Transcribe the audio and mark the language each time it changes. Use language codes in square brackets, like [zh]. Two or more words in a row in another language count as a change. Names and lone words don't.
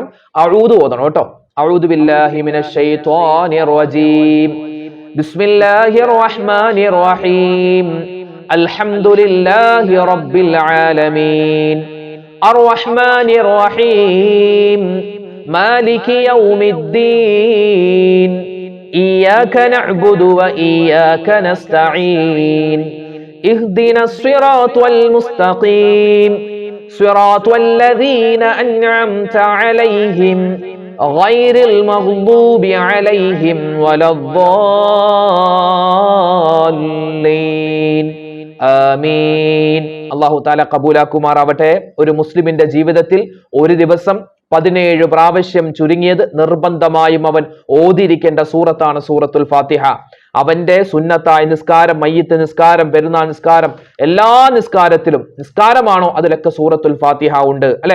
[ml] അഊദു ഓതണം കേട്ടോ. [ar] أعوذ بالله من الشيطان الرجيم بسم الله الرحمن الرحيم, الحمد لله رب العالمين الرحمن الرحيم مالك يوم الدين إياك نعبد وإياك نستعين, اهدنا الصراط المستقيم صراط الذين أنعمت عليهم غير المغضوب عليهم ولا الضالين ആമീൻ. الله تعالى [ml] കബൂലാക്കുമാറാവട്ടെ. ഒരു മുസ്ലിമിന്റെ ജീവിതത്തിൽ ഒരു ദിവസം 17 പ്രാവശ്യം ചുരുങ്ങിയത് നിർബന്ധമായും അവൻ ഓതിയിരിക്കേണ്ട സൂറത്താണ് സൂറത്തുൽ ഫാത്തിഹ. അവന്റെ സുന്നത്തായ നിസ്കാരം, മയ്യിത്ത് നിസ്കാരം, പെരുന്നാൾ നിസ്കാരം, എല്ലാ നിസ്കാരത്തിലും, നിസ്കാരമാണോ അതിലൊക്കെ സൂറത്തുൽ ഫാത്തിഹ ഉണ്ട് അല്ലെ?